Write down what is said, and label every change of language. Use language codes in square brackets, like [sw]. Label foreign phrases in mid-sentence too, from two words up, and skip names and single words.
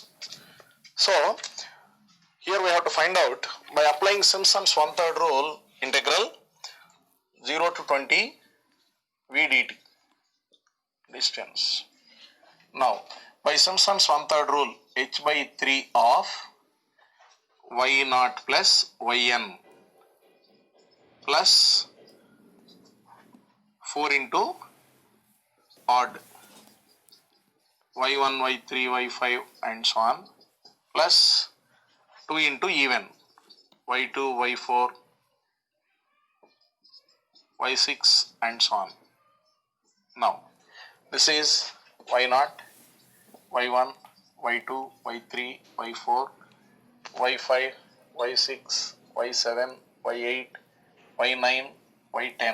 [en] So here we have to find out by applying Simpson's 1/3 rule, integral 0 to 20 v dt distance. Now by Simpson's 1/3 rule, h by 3 of y naught plus yn plus 4 into odd y1, y3, y5 and so on, plus 2 into even y2, y4, y6 and so on. Now this is y0, y1, y2, y3, y4, y5, y6, y7, y8, y9, y10.